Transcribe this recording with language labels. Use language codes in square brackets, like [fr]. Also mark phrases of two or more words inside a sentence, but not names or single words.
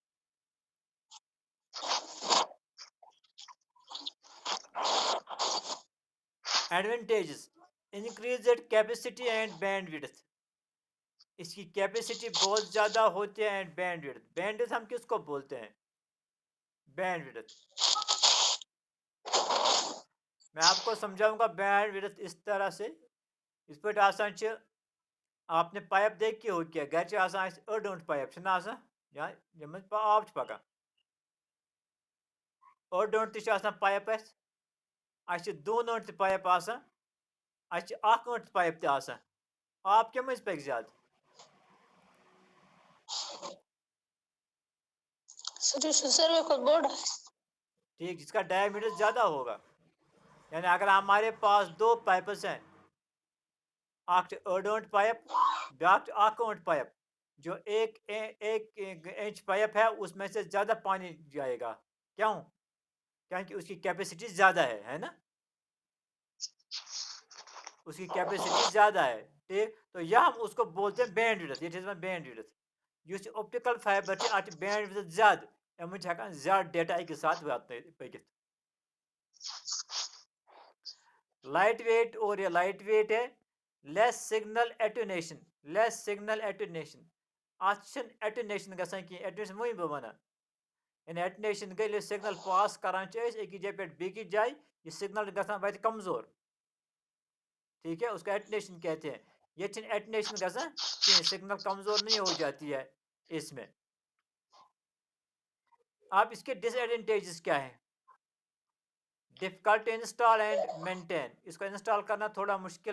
[en] advantages increased capacity and bandwidth [hi] इसकी कैपेसिटी बहुत ज़्यादा होती है [en] and bandwidth [hi] हम किसको बोलते हैं बैंडविड्थ मैं आपको समझाऊंगा बैंडविड्थ इस तरह से इस पर आसान आपने पाइप देख के हो क्या घर [ks] अड़ोंट पाइप या यम आब पकान अड़ोंट पाइप दोनोट पाइप अट पाइप आप कम पक ज्यादा [hi] ठीक जिसका डायमीटर ज़्यादा होगा यानी अगर हमारे पास दो पाइप्स हैं [ks] अड़ोंट पाइप ब्याट पाइप [hi] जो एक इंच पाइप है उसमें से ज़्यादा पानी जाएगा क्यों क्योंकि उसकी कैपेसिटी ज़्यादा है ना उसकी कैपेसिटी ज़्यादा है ठीक तो यह हम उसको बोलते हैं बैंडविड्थ ये बैंडविड्थ [en] optical fiber [ks] अत बैंडविड्थ ज़्यादा अम हेकान ज़्यादा डेटा एक साथ पकित [en] light weight [ks] और ये [en] light weight [ks] है [en] less signal attenuation attenuation [ks] गसान कि एटेन्यूएशन वही बह वन यानी एटेन्यूएशन गई सिग्नल पास करान एक जाय पे बेकिस जाय ये सिग्नल गसान वत कमजोर [hi] ठीक है उसका एटेन्यूएशन कहते हैं [ks] ये एटेन्यूएशन गसान कि [hi] सिग्नल कमजोर नहीं हो जाती है इसमें अब इसके डिसएडवांटेजेस क्या है [en] difficult install and maintain [hi] इसको इंस्टॉल करना थोड़ा मुश्किल